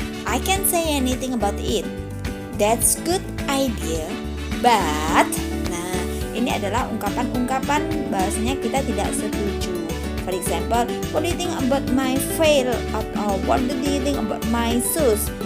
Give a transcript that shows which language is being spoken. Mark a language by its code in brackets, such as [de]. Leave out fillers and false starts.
[en] I can't say anything about it. That's good idea. [id] But, nah, ini adalah ungkapan-ungkapan bahasanya kita tidak setuju. [en] For example, what do you think about my veil? What do you think about my shoes?